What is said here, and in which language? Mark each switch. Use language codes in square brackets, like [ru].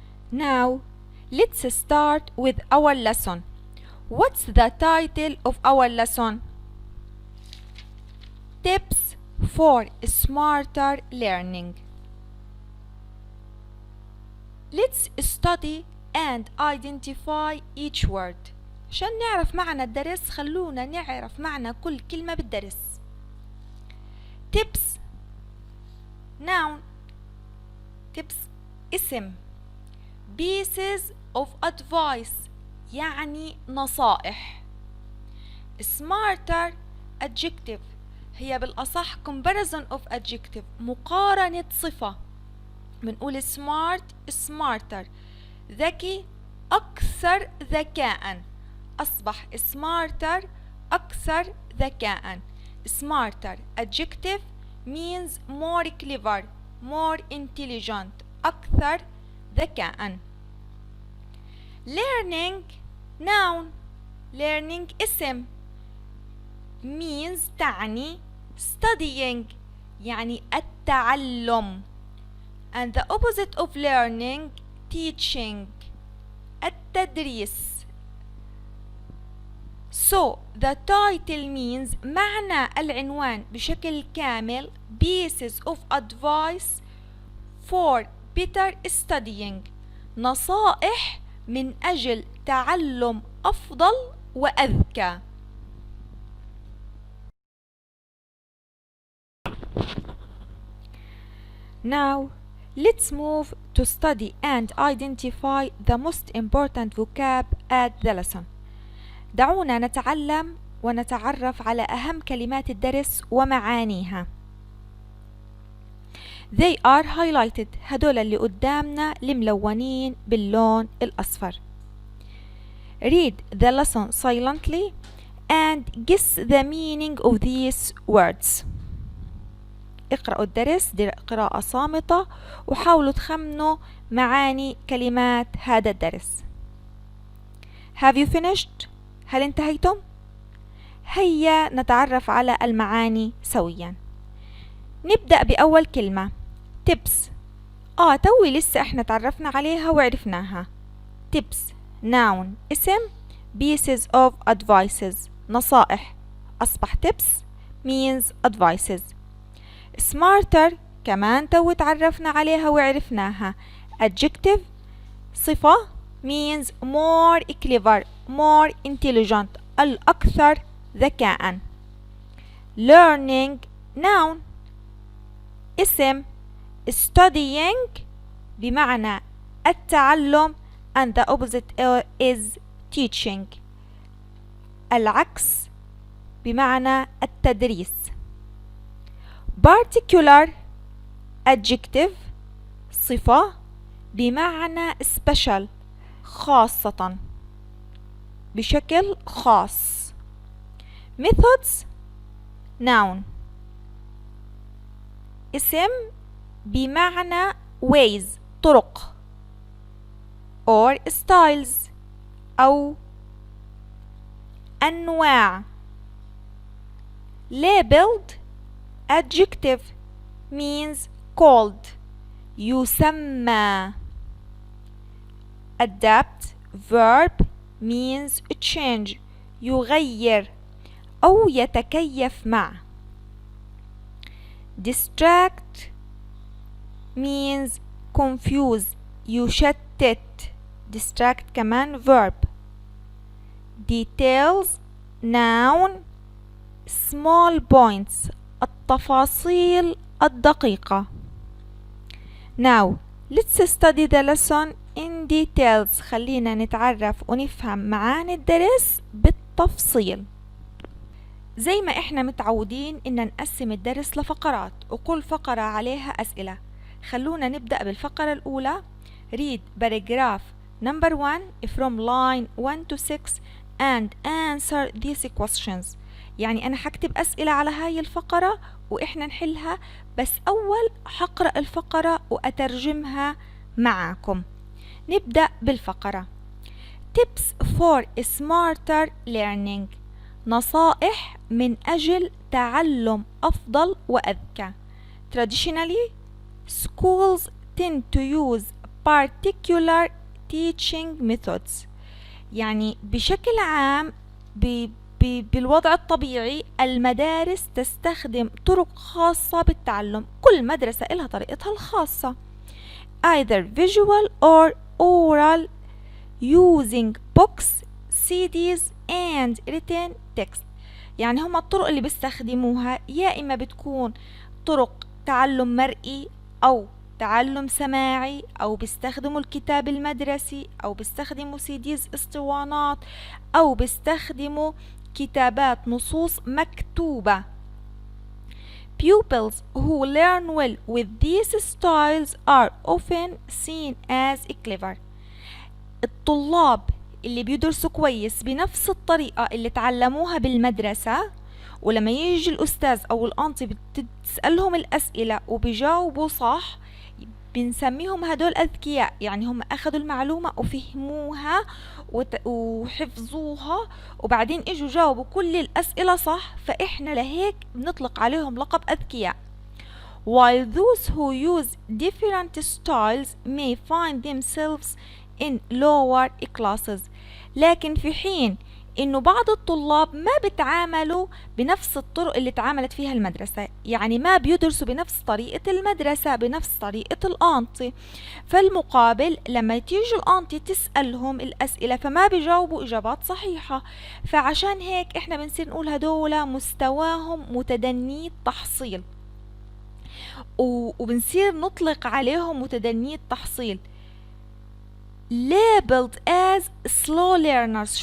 [en] Now, let's start with our lesson. What's the title of our lesson? Tips for Smarter Learning. Let's study and identify each word. [ar] عشان نعرف معنى الدرس خلونا نعرف معنى كل كلمة بالدرس. [en] Tips noun. Tips اسم. Pieces of advice [ar] يعني نصائح. [en] Smarter adjective [ar] هي بالأصح [en] comparison of adjective [ar] مقارنة صفة. بنقول [en] smart smarter [ar] ذكي أكثر ذكاء. أصبح smarter أكثر ذكاء. [en] Smarter adjective means more clever, more intelligent, [ar] أكثر ذكاء. [en] Learning noun. [ar] Learning اسم means تعني studying يعني التعلم. [en] And the opposite of learning teaching التدريس. So the title means [ar] معنى العنوان بشكل كامل [en] pieces of advice for better studying [ar] نصائح من أجل تعلم أفضل وأذكى. [en] Now let's move to study and identify the most important vocab at the lesson. [ar] دعونا نتعلم ونتعرف على أهم كلمات الدرس ومعانيها. [en] They are highlighted. [ar] هدول اللي قدامنا الملونين باللون الأصفر. [en] Read the lesson silently and guess the meaning of these words. [ar] اقرأوا الدرس قراءة صامتة وحاولوا تخمنوا معاني كلمات هذا الدرس. [en] Have you finished؟ [ar] هل انتهيتم؟ هيا نتعرف على المعاني سويا. نبدأ بأول كلمة tips. توي لسه احنا تعرفنا عليها وعرفناها. [en] tips noun اسم pieces of advices نصائح. أصبح tips means advices. [ar] smarter كمان تو تعرفنا عليها وعرفناها. [en] adjective صفة means more clever, more intelligent [ar] الأكثر ذكاء. [en] learning noun اسم studying [ar] بمعنى التعلم [en] and the opposite is teaching [ar] العكس بمعنى التدريس. [en] particular adjective [ar] صفة بمعنى special خاصة بشكل خاص. [en] methods noun [ar] اسم بمعنى [en] ways طرق or styles [ar] أو أنواع. [en] labeled adjective means called يسمى. adapt verb means change [ar] يغير أو يتكيف مع. [en] distract means confuse يشتت. distract كمان verb. details noun small points [ar] التفاصيل الدقيقة. [en] now let's study the lesson in details. [ar] خلينا نتعرف ونفهم معاني الدرس بالتفصيل. زي ما احنا متعودين ان نقسم الدرس لفقرات وكل فقرة عليها أسئلة. خلونا نبدأ بالفقرة الأولى. [en] read paragraph number 1 from line 1 to 6 and answer these questions. [ar] يعني أنا حكتب أسئلة على هاي الفقرة وإحنا نحلها، بس أول حقرأ الفقرة وأترجمها معاكم. نبدأ بالفقرة [en] tips for smarter learning [ar] نصائح من أجل تعلم أفضل وأذكى. [en] traditionally schools tend to use particular teaching methods. [ar] يعني بشكل عام بالوضع الطبيعي المدارس تستخدم طرق خاصة بالتعلم. كل مدرسة لها طريقتها الخاصة [en] either visual or oral using books, CDs and written text. [ar] يعني هم الطرق اللي بيستخدموها يا إما بتكون طرق تعلم مرئي أو تعلم سماعي، أو بيستخدموا الكتاب المدرسي، أو بيستخدموا CDs اسطوانات، أو بيستخدموا كتابات نصوص مكتوبة. [en] Pupils who learn well with these styles are often seen as clever. [ar] الطلاب اللي بيدرسوا كويس بنفس الطريقة اللي تعلموها بالمدرسة، ولما يجي الأستاذ أو الأنتي بتسألهم الأسئلة وبيجاوبوا صح، بنسميهم هدول أذكياء. يعني هم أخذوا المعلومة وفهموها وحفظوها وبعدين إجوا جاوبوا كل الأسئلة صح، فإحنا لهيك بنطلق عليهم لقب أذكياء. [en] while those who use different styles may find themselves in lower classes. [ar] لكن في حين إنه بعض الطلاب ما بتعاملوا بنفس الطرق اللي تعاملت فيها المدرسة، يعني ما بيدرسوا بنفس طريقة المدرسة، بنفس طريقة الأنتي. فالمقابل لما تيجي الأنتي تسألهم الأسئلة فما بيجاوبوا إجابات صحيحة، فعشان هيك إحنا بنصير نقول هدول مستواهم متدني التحصيل، وبنصير نطلق عليهم متدني التحصيل [en] labeled as slow learners.